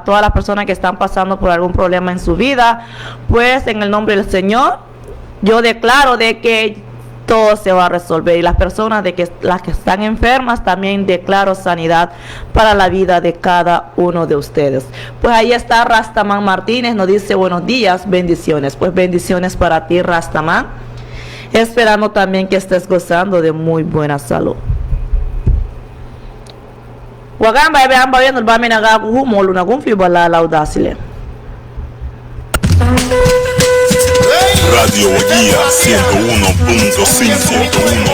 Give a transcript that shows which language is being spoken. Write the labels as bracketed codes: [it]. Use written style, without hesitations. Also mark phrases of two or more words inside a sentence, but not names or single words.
[es] Todas las personas que están pasando por algún problema en su vida, pues en el nombre del Señor, yo declaro de que todo se va a resolver, y las personas las que están enfermas también declaro sanidad para la vida de cada uno de ustedes. Pues ahí está Rastaman Martínez, nos dice buenos días, bendiciones. Pues bendiciones para ti, Rastaman, esperando también que estés gozando de muy buena salud. Wagamba ebe amba yenu bame naga humolu na gumfi bala laudasile. Radio Guía 101.5.